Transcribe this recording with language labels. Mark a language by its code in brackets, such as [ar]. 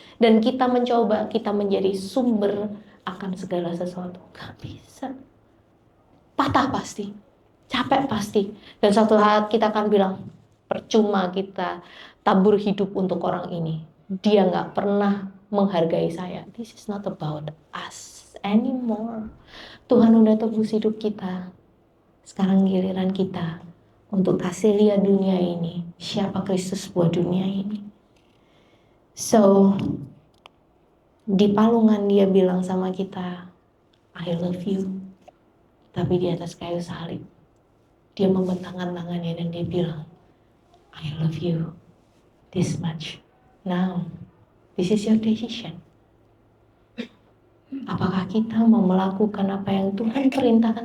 [id] Dan kita mencoba, kita menjadi sumber akan segala sesuatu. Gak bisa. Patah pasti. Capek pasti. Dan suatu saat kita akan bilang, percuma kita tabur hidup untuk orang ini. Dia gak pernah menghargai saya. [en] This is not about us anymore. [id] Tuhan udah tebus hidup kita. Sekarang giliran kita untuk kasih lihat dunia ini, siapa Kristus buat dunia ini. So, di palungan dia bilang sama kita, [en] I love you. [id] Tapi di atas kayu salib, dia membentangkan tangannya dan dia bilang, [en] I love you this much. Now, this is your decision. [id] Apakah kita mau melakukan apa yang Tuhan perintahkan?